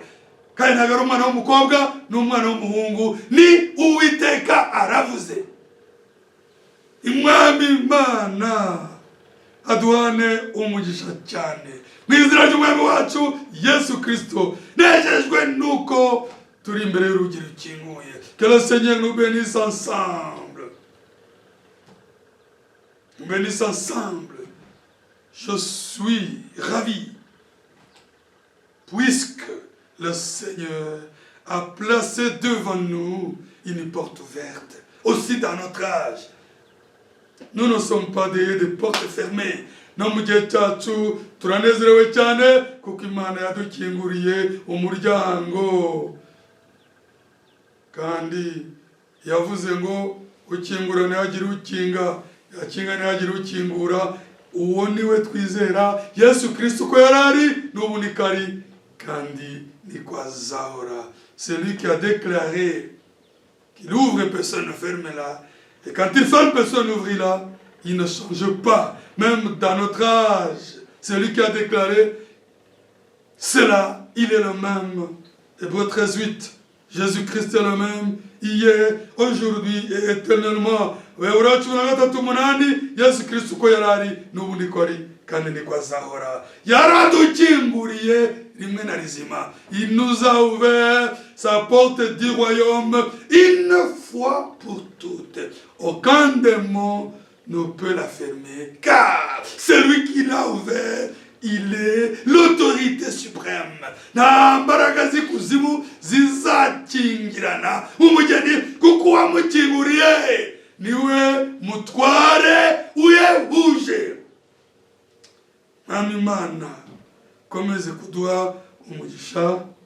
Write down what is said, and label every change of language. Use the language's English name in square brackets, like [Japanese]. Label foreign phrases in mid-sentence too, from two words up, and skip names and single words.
[Kinyarwanda] Kandi ntabwo ari umwana w'umukobwa, ni umwana w'umuhungu, ni Uwiteka aravuze. Umwami Imana aduhane umugisha cyane mu izina ry'Umwami wacu Yesu Kristo. Nejejwe nuko turi imbere y'urugi rukinguye. [French] Que le Seigneur nous bénisse ensemble. Nous bénisse ensemble. Je suis ravi puisque le Seigneur a placé devant nous une porte ouverte, aussi dans notre âge. Nous ne sommes pas des portes fermées. [Kinyarwanda] No mu gihe cyacu turanezerewe cyane kuko Imana yadukinguriye umuryango. Kandi yavuze ngo ukingura ntihagire ukinga, yakinga ntihagire ukingura. Uwo niwe twizera, Yesu Kristo uko yari ari n'ubu niko ari kandi niko azahora. [French] Celui qui a déclaré qu'il ouvre et personne ne ferme là, et quand il ferme, personne n'ouvre là, il ne change pas. Même dans notre âge, celui qui a déclaré cela, il est le même. Hébreux 13:8. Jésus-Christ est le même, hier, aujourd'hui et éternellement. [Kinyarwanda] Yesu Kristo uko yari ari n'ubu niko ari kandi niko azahora. Yaradukinguriye rimwe na rizima. [French] Il nous a ouvert sa porte du royaume une fois pour toutes. Aucun démon ne peut la fermer, car celui qui l'a ouvert, il est l'autorité suprême. [Kinyarwanda] Na mbaraga z'ikuzimu zizakingirana umugeni kuko wamukinguriye niwe mutware uyehuje. Mwami Imana komeze kuduha umugisha.